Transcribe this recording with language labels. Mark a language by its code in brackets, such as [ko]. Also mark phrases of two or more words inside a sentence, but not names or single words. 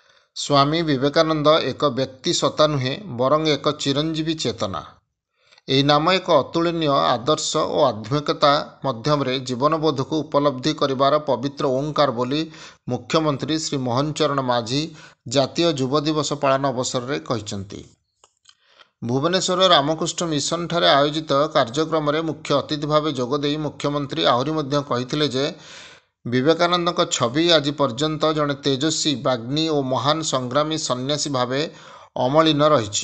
[or] ସ୍ୱାମୀ ବିବେକାନନ୍ଦ ଏକ ବ୍ୟକ୍ତି ସତ୍ତା ନୁହେଁ ବରଂ ଏକ ଚିରଞ୍ଜୀବୀ ଚେତନା। ଏହି ନାମ ଏକ ଅତୁଳନୀୟ ଆଦର୍ଶ ଓ ଆଧ୍ୟାତ୍ମିକତା ମଧ୍ୟରେ ଜୀବନବୋଧକୁ ଉପଲବ୍ଧି କରିବାର ପବିତ୍ର ଓଁକାର ବୋଲି ମୁଖ୍ୟମନ୍ତ୍ରୀ ଶ୍ରୀ ମୋହନ ଚରଣ ମାଝୀ ଜାତୀୟ ଯୁବ ଦିବସ ପାଳନ ଅବସରରେ କହିଛନ୍ତି। ଭୁବନେଶ୍ୱର ରାମକୃଷ୍ଣ ମିଶନଠାରେ ଆୟୋଜିତ କାର୍ଯ୍ୟକ୍ରମରେ ମୁଖ୍ୟ ଅତିଥି ଭାବେ ଯୋଗଦେଇ ମୁଖ୍ୟମନ୍ତ୍ରୀ ଆହୁରି ମଧ୍ୟ କହିଥିଲେ ଯେ ବିବେକାନନ୍ଦଙ୍କ ଛବି ଆଜି ପର୍ଯ୍ୟନ୍ତ ଜଣେ ତେଜସ୍ୱୀ ବାଗ୍ମୀ ଓ ମହାନ ସଂଗ୍ରାମୀ ସନ୍ନ୍ୟାସୀ ଭାବେ ଅମଳିନ ରହିଛି।